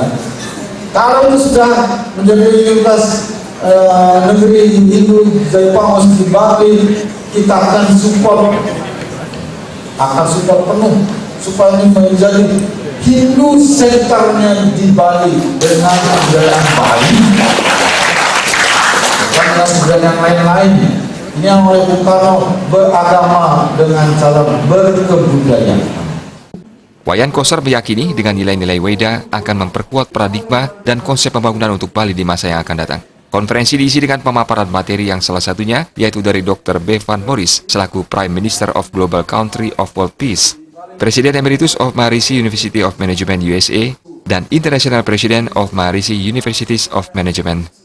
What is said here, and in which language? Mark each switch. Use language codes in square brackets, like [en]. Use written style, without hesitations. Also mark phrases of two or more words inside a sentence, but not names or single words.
[id] Kalau itu sudah menjadi universitas negeri Hindu Jepang di Bali, kita akan support penuh supaya ini menjadi Hindu Centernya di Bali dengan kebudayaan Bali, bukan dengan kebudayaan lain-lain. Ini yang oleh Bung Karno beragama dengan cara berkebudayaan. Wayan Koster meyakini dengan nilai-nilai Weda akan memperkuat paradigma dan konsep pembangunan untuk Bali di masa yang akan datang. Konferensi diisi dengan pemaparan materi yang salah satunya yaitu dari Dr. [en] Bevan Morris selaku Prime Minister of Global Country of World Peace, Presiden Emeritus of Maharishi University of Management USA, dan International President of Maharishi Universities of Management.